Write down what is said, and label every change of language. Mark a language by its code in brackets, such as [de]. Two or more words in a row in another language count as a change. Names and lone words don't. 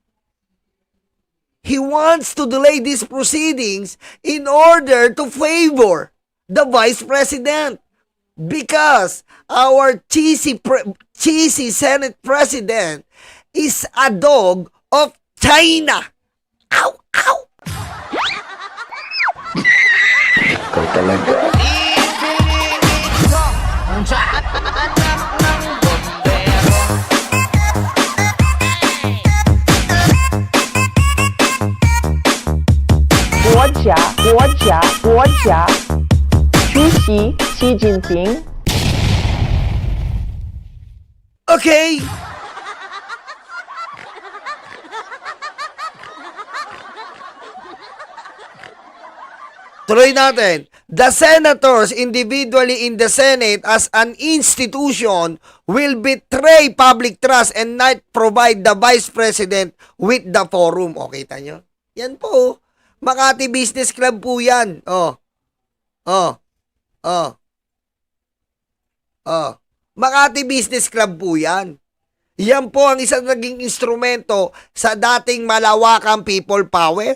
[en] He wants to delay these proceedings in order to favor the Vice President because our cheesy Senate President is a dog of China. Ow! Ow! [tl] Ikaw talaga. [zh] 国家主席习近平。 [tl] Okay. Tuloy natin. [en] The senators individually in the Senate as an institution will betray public trust and not provide the Vice President with the forum. [tl] Okay, tanyo? Yan po. Makati Business Club po yan. Makati Business Club po yan. Yan po ang isang naging instrumento sa dating malawakang [en] people power.